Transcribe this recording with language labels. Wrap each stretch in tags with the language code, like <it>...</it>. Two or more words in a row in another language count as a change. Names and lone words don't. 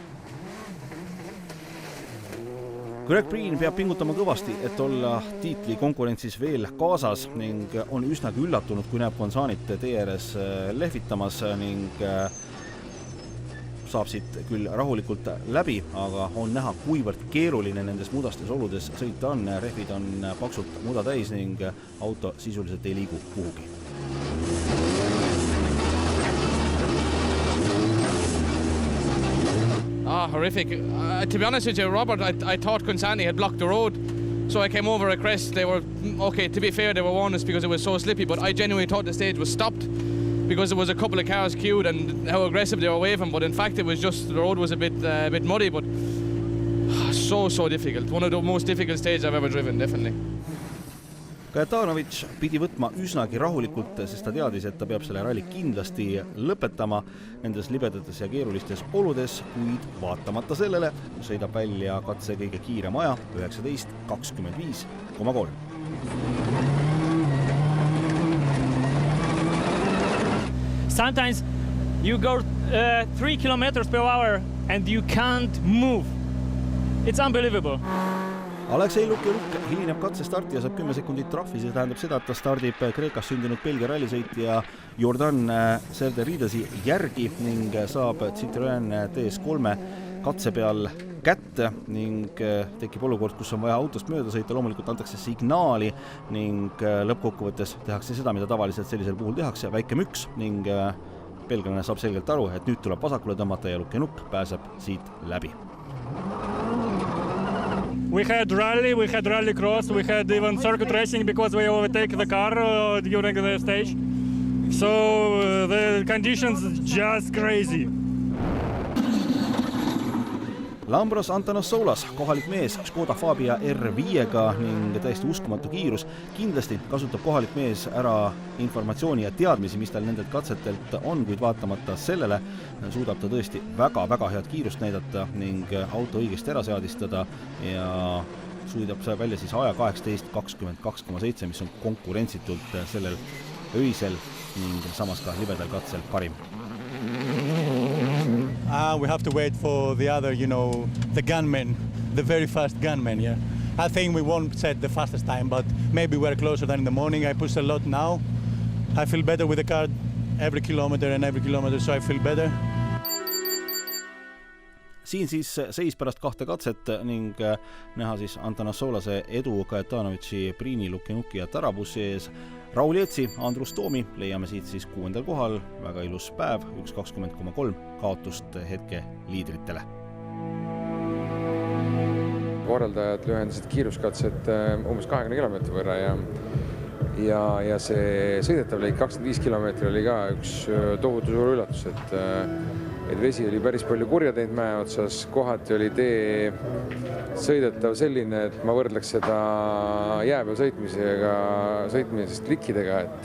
<et>Greg Breen peab pingutama kõvasti, et olla tiitli konkurentsis veel kaasas ning on üsnagi üllatunud, kui näeb Gonzanit tee ääres lehvitamas ning saab siit küll rahulikult läbi, aga on näha, kuivõrd keeruline nendes mudastes oludes sõita on. Rehvid on paksult muda täis ning auto sisuliselt ei liigu kuhugi.</et> <en>Horrific. To be honest with you, Robert, I thought Gonzani had blocked the road, so I came over a crest. They were, okay, to be fair, they were warned us because it was so slippy, but I genuinely thought the stage was stopped because there was a couple of cars queued and how aggressive they were away from, but in fact it was just the road was a bit muddy, but so difficult. One of the most difficult stages I've ever driven, definitely.</en> <et>Kajetanovic pidi võtma üsnagi rahulikult, sest ta teadis, et ta peab selle ralli kindlasti lõpetama nendes libedates ja keerulistes oludes, kuid vaatamata sellele sõidab välja katse kõige kiirem aja 19:25,3.</et> <en>Sometimes you go 3 kilometers per hour and you can't move. It's unbelievable.</en> <et>Aleksei Lukjanuk hilineb katse starti ja saab 10 sekundit trahvi. See tähendab seda, et ta stardib Kreekas sündinud Belgia rallisõitja Jordan Serderidasi järgi ning saab Citroën DS3 katse peal kätte ning tekib olukord, kus on vaja autost mööda sõita. Loomulikult antakse signaali ning lõppkokkuvõttes tehakse seda, mida tavaliselt sellisel puhul tehakse, väike müks ning belglane saab selgelt aru, et nüüd tuleb vasakule tõmmata ja Lukjanuk pääseb siit läbi.</et> <en>We had rally cross, we had even circuit racing because we overtake the car during the stage. So the conditions just crazy.</en> <et>Lambros Antonossoulas, kohalik mees Škoda Fabia R5-ga ning täiesti uskumatu kiirus. Kindlasti kasutab kohalik mees ära informatsiooni ja teadmisi, mis tal nendelt katsetelt on, kuid vaatamata sellele suudab ta tõesti väga head kiirust näidata ning auto õigesti ära seadistada ja suudab välja siis aja 18:22,7, mis on konkurentsitult sellel öisel ning samas ka libedal katsel parim.</et> <en>We have to wait for the other, the gunmen, the very fast gunmen, yeah. I think we won't set the fastest time, but maybe we're closer than in the morning. I push a lot now. I feel better with the car every kilometer, so I feel better.</en> <et>Siin siis seis pärast 2 katset ning näha siis Antonassolase edu Kajetanovitši, Priini, Lukinuki ja Tarabussi ees. Raul Jetsi, Andrus Toomi leiame siit siis 6. kohal, väga ilus päev, 1.20,3 kaotust hetke liidritele. Korraldajad lühendasid kiiruskatset umbes 20 kilomeetri võrra ja see sõidetav lõik 25 kilomeetri oli ka üks tohutu suur üllatus, et vesi oli päris palju kurja teinud mäe otsas, kohati oli tee sõidetav selline, et ma võrdleks seda jääpeal sõitmisest likkidega,</et>